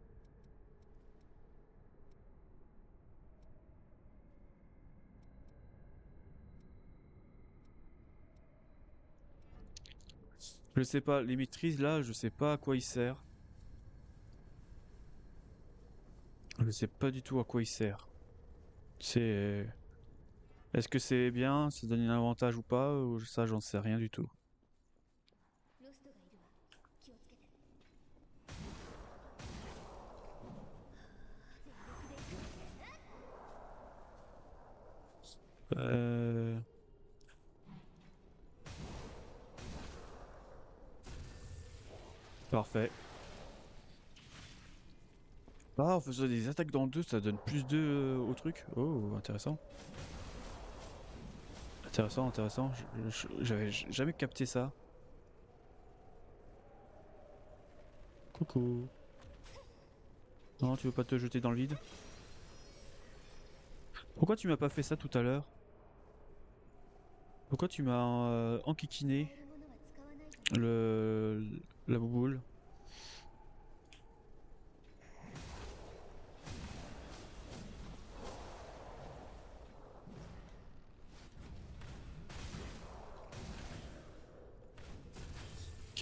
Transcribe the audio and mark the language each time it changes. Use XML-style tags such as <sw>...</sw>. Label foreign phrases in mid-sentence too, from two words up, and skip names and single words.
<fr>Je sais pas, les maîtrises là, je sais pas à quoi il sert. Je sais pas du tout à quoi il sert. C'est. Est-ce que c'est bien, ça donne un avantage ou pas, ou ça j'en sais rien du tout.</fr> <ja>ロストがいるわ。気をつけて。全力で。 Euh...</ja> <fr>Parfait. Ah, en faisant des attaques dans le 2, ça donne plus de au truc. Oh, intéressant. Intéressant, intéressant. J'avais jamais capté ça. Coucou. Non, tu veux pas te jeter dans le vide? Pourquoi tu m'as pas fait ça tout à l'heure? Pourquoi tu m'as enquiquiné</fr> <ja>使えるものは使わないと。</ja> <fr>la bouboule? Ok.</fr>